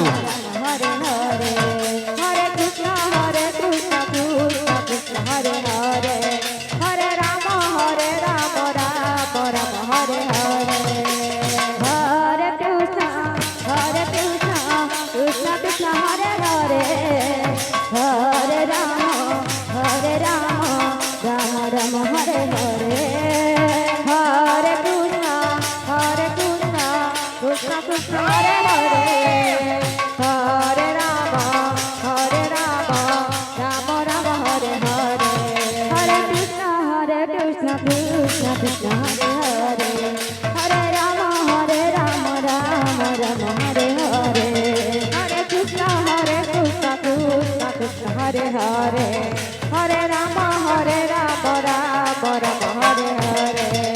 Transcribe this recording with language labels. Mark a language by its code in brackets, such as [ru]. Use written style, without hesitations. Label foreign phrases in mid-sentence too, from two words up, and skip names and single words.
[sa] ହରେ ହରେ ହରେ କୃଷ୍ଣ କୃଷ୍ଣ କୃଷ୍ଣ ହରେ ହରେ ହରେ ରାମ ରାମ ରାମ ହରେ ହରେ ହରେ କୃଷ୍ଣ କୃଷ୍ଣ କୃଷ୍ଣ ହରେ ହରେ ହରେ ରାମ ରାମ ରାମ ହରେ ହରେ ହରେ କୃଷ୍ଣ କୃଷ୍ଣ କୃଷ୍ଣ ହରେ ହରେ হরে রাম রাম রাম হরে হরে হরে কৃষ্ণ কৃষ্ণ কৃষ্ণ হরে হরে হরে রাম রাম রাম হরে হরে হরে কৃষ্ণ কৃষ্ণ কৃষ্ণ হরে হরে হরে রাম রাম রাম হরে হরে